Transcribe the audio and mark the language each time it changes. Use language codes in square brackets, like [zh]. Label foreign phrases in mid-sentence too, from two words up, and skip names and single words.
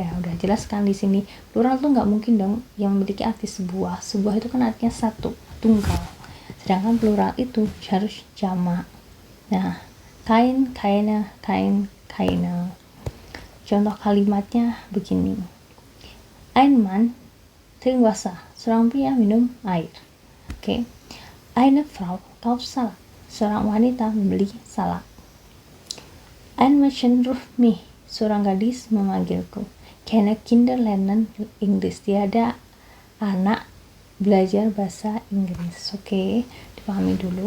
[id] Udah jelas kan di sini plural tuh nggak mungkin dong yang memiliki arti sebuah itu kan artinya satu, tunggal, sedangkan plural itu harus jamak. Nah, [de] kain, kaina, kain, kaina. [id] Contoh kalimatnya begini, [de] ein Mann trinkt Wasser, [id] seorang pria minum air. Oke, [de] eine Frau kauft Salat, [id] seorang wanita membeli salad. [de] Ein Mädchen ruft mich, [id] seorang gadis memanggilku. [de] Keine Kinder lernen English, [id] tiada anak belajar bahasa Inggris. Oke, dipahami dulu.